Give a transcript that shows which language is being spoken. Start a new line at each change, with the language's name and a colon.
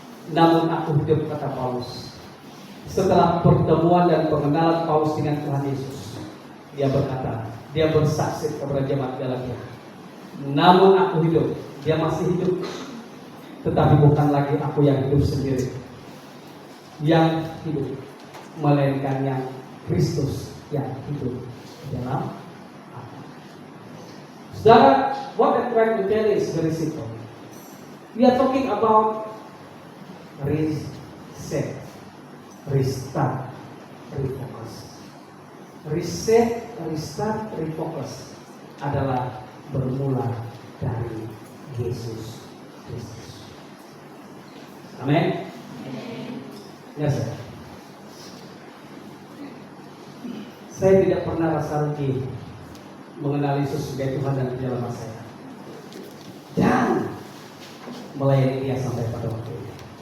Indonesian: Namun aku hidup, kata Paulus. Setelah pertemuan dan pengenalan Paulus dengan Tuhan Yesus, dia berkata, dia bersaksi kepada jemaat Galatia, namun aku hidup. Dia masih hidup, tetapi bukan lagi aku yang hidup sendiri, yang hidup, melainkan yang Kristus yang hidup di dalam aku.
English: Saudara, what I'm trying to tell is very simple. We are talking about reset, restart, refocus.
Indonesian: Reset, restart, refocus adalah bermula dari Yesus Kristus. Amin. Ya, saya tidak pernah rasa rugi mengenal Yesus sebagai Tuhan dan Juru saya, dan melayani Dia sampai pada waktu ini.